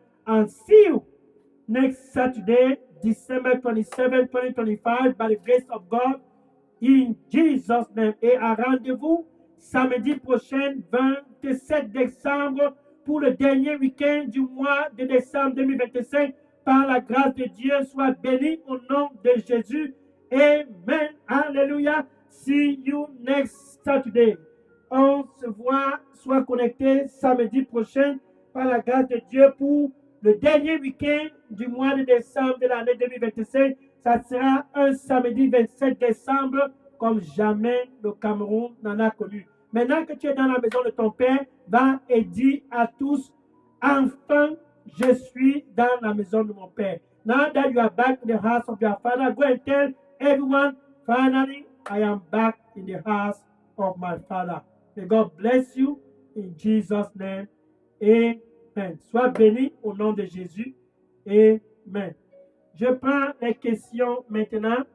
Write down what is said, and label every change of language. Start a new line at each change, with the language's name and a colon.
English: And see you next Saturday, December 27, 2025, by the grace of God, in Jesus' name.
French: Et à rendez-vous samedi prochain, 27 décembre, pour le dernier week-end du mois de décembre 2025. Par la grâce de Dieu, soit béni au nom de Jésus. Amen. Alléluia.
English: See you next Saturday.
French: On se voit, soit connecté samedi prochain, par la grâce de Dieu, pour le dernier week-end du mois de décembre de l'année 2025. Ça sera un samedi 27 décembre, comme jamais le Cameroun n'en a connu. Maintenant que tu es dans la maison de ton Père, va et dis à tous, enfin, je suis dans la maison de mon Père.
English: Now that you are back in the house of your Father, go and tell everyone, finally, I am back in the house of my Father. May God bless you in Jesus' name. Amen.
French: Sois béni au nom de Jésus. Amen. Je prends les questions maintenant.